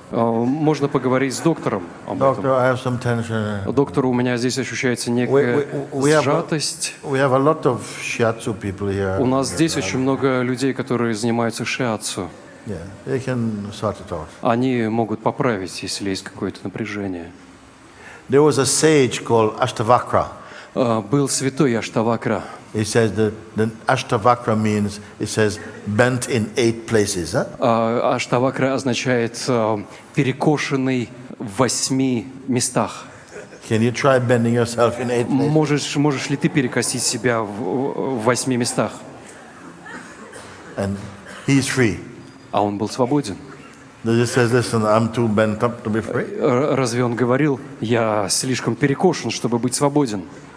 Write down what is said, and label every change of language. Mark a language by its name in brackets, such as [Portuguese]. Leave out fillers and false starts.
[Russian] Можно поговорить с доктором об [English] Doctor, [Russian] этом. [English] I have some tension. [Russian] Доктор, у меня здесь ощущается некая [English] we have- [Russian] сжатость. [English] We have a lot of shiatsu people here. [Russian] У нас здесь очень много людей, которые занимаются шиатсу. [English] Yeah, they can sort it out. [Russian] Они могут поправить, если есть какое-то напряжение. [English] There was a sage called Ashtavakra. [Russian] Был святой Аштавакра. [English] He says the Ashtavakra means, it says, bent in 8 places. Huh? [Russian] Аштавакра означает перекошенный в 8 местах. [English] Can you try bending yourself in 8 places? [Russian] Можешь ли ты перекосить себя в 8 местах? [English] And he's free. [Russian] А он был свободен. [English] He just says, listen, I'm too bent up to be free. [Russian] Разве он говорил, я слишком перекошен, чтобы быть свободным?